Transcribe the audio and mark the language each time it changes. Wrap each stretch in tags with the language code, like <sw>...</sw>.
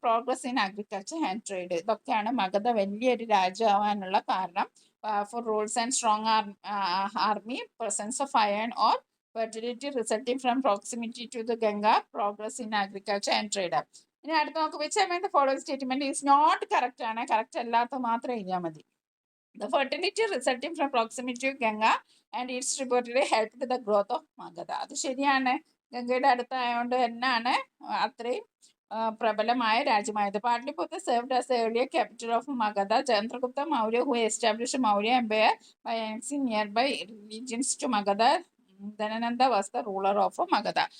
<en>Progress in agriculture and trade.</en> <ml>ഇതൊക്കെയാണ് മഗധ വലിയൊരു രാജ്യമാവാനുള്ള കാരണം.</ml> <en>Four rules and strong army, presence of iron or fertility resulting from proximity to the Ganga, progress in agriculture and trade.</en> <ml>ഇനി അടുത്ത് നമുക്ക്</ml> <en>which among the following statement is not correct</en> <ml>ആണ്. Correct അല്ലാത്ത മാത്രം എഴുതിയാൽ മതി.</ml> <en>The fertility resulting from proximity to Ganga and its tributary helped the growth of Magadha.</en> <ml>അത് ശരിയാണ്. ഗംഗയുടെ അടുത്തായതുകൊണ്ട് തന്നെയാണ് അത്രയും പ്രബലമായ രാജ്യമായത്.</ml> <en>Pataliputra served as the earlier capital of Magadha. Chandragupta Maurya, who established Maurya Empire by annexing nearby regions to Magadha. Dhana Nanda was the ruler of Magadha.</en>